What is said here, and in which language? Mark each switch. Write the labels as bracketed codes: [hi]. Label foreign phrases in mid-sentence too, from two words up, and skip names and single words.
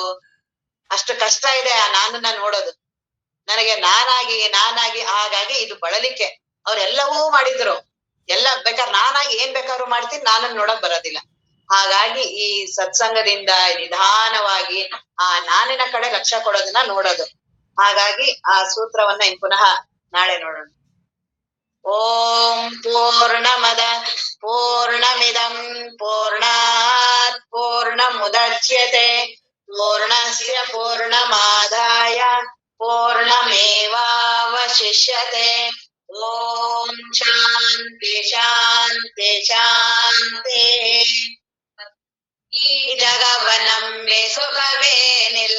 [kn] ಅಷ್ಟು ಕಷ್ಟ ಇದೆ ಆ ನಾನನ್ನ ನೋಡೋದು. ನನಗೆ ನಾನಾಗಿ ಹಾಗಾಗಿ ಇದು ಬಳಲಿಕೆ. ಅವ್ರೆಲ್ಲವೂ ಮಾಡಿದ್ರು, ಎಲ್ಲ ಬೇಕಾದ್ರೆ ನಾನಾಗಿ ಏನ್ ಬೇಕಾದ್ರೂ ಮಾಡ್ತೀನಿ, ನಾನನ್ನ ನೋಡಕ್ ಬರೋದಿಲ್ಲ. ಹಾಗಾಗಿ ಈ ಸತ್ಸಂಗದಿಂದ ನಿಧಾನವಾಗಿ ಆ ನಾನಿನ ಕಡೆ ಲಕ್ಷ್ಯ ಕೊಡೋದನ್ನ ನೋಡೋದು. ಹಾಗಾಗಿ ಆ ಸೂತ್ರವನ್ನ ಇನ್ ಪುನಃ ನಾಳೆ ನೋಡೋಣ. [sa] ಓಂ ಪೂರ್ಣಮದ ಪೂರ್ಣಮಿದಂ ಪೂರ್ಣಾತ್ ಪೂರ್ಣಮುದಚ್ಯತೆ ಪೂರ್ಣಸ್ಯ ಪೂರ್ಣಮಾದಾಯ ಪೂರ್ಣಮೇವಾವಶಿಷ್ಯತೆ. ಓಂ ಶಾಂತಿ ಶಾಂತಿ ಶಾಂತಿ. [kn] ಈ ಜಗವನಂಬೆ ಸುಖವೇ